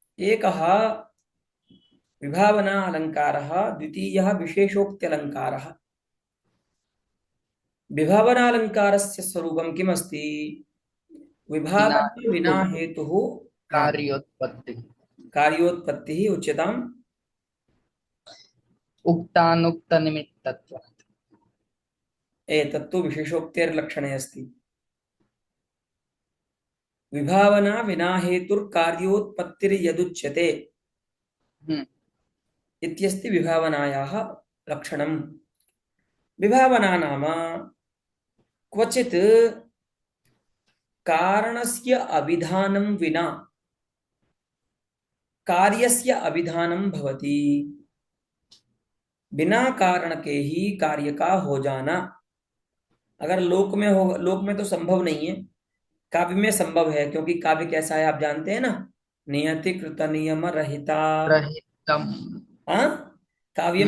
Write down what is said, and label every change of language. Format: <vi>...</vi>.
<sa>एकः विभावना अलङ्कारः, द्वितीयः विशेषोक्त्यलङ्कारः। विभावनालङ्कारस्य स्वरूपं किमस्ति? विना विभावना हेतु विना हेतुः कार्योत्पत्ति। कार्योत्पत्तिः उच्यताम्। उक्तानुक्त निमित्तत्व। एतत्तु विशेषोक्तेर्लक्षणे अस्ति। विभावना विना हेतुर्कार्योत्पत्तिर्यदुच्यते हम्म, इत्यस्ति विभावनायाः लक्षणम्। विभावना नाम क्वचित् कारणस्य अविधानं विना कार्यस्य अविधानं भवति।</sa> <hi>बिना कारण के ही कार्य का हो जाना अगर लोक में हो, लोक में तो संभव नहीं है, काव्य में संभव है, क्योंकि काव्य कैसा है आप जानते हैं ना,</hi> <sa>नियति कृत नियम रहिता। रहितम। हाँ, काव्यम</sa>